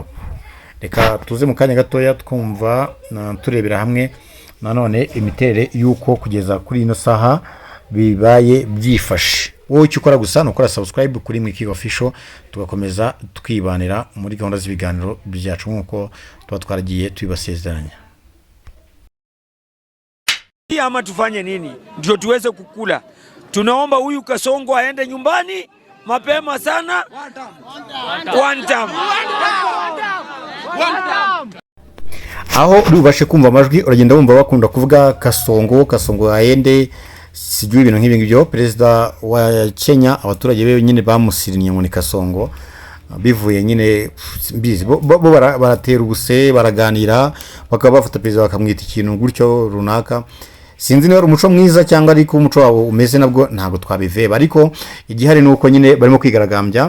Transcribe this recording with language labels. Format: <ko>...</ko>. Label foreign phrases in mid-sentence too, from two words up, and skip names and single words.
<rw>Reka tuze mu kanya gatoya twumva turebera hamwe nanone imiterere yuko kugeza kuri ino saha bibaye byifashe. Wowe icyo ukora gusa ni ukora subscribe kuri Mwiki Official, tugakomeza twibanira muri gahunda z'ibiganiro byacu nk'uko tuba twaragiye tubibasezeranya.</rw> <sw>Ama tufanye nini ndio tuweze kukula? Tunaomba huyu Kasongo aende nyumbani mapema sana.</sw> <en>One time.</en> <rw>Aho rubashe kumva amajwi uragenda wumva bakunda kuvuga Kasongo aende, sijui ibintu nk'ibi ngibyo. Perezida wa Kenya abaturage be nyine bamusirinnye ngo ni Kasongo, bivuye nyine mbizi bo baratera ubuse, baraganira bakaba bafata perezida bakamwita ikintu gutyo runaka. Sinzi niba umuco mwiza cyangwa ariko umuco wabo umeze nabwo ntabwo twabiveba, ariko igihari nuko nyine barimo kwigaragambya.</rw>